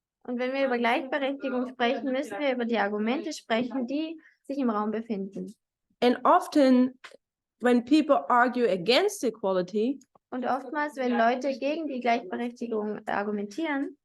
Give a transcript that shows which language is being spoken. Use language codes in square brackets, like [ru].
[de] Und wenn wir über Gleichberechtigung sprechen, müssen wir über die Argumente sprechen, die sich im Raum befinden. [en] And often when people argue against equality, [de] Und oftmals, wenn Leute gegen die Gleichberechtigung argumentieren,